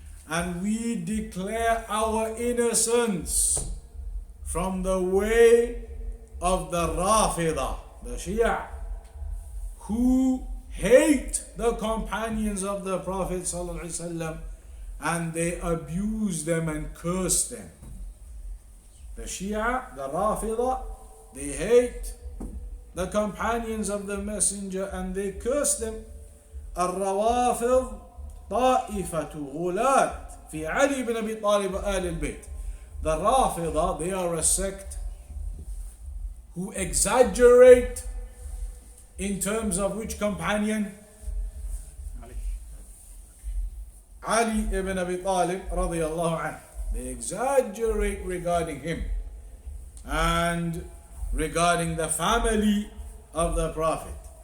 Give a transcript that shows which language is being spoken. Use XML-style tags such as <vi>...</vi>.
<en>And we declare our innocence from the way of the Rāfidah, the Shia, who hate the companions of the Prophet ﷺ, and they abuse them and curse them. The Shia, the Rāfidah, they hate the companions of the Messenger and they curse them.</en> <ar>الروافض طائفة غلاة في علي بن أبي طالب آل البيت.</ar> <en>The Rāfidah, they are a sect who exaggerate in terms of which companion? Ali ibn Abi Talib radiyallahu anhu. They exaggerate regarding him and regarding the family of the Prophet.</en>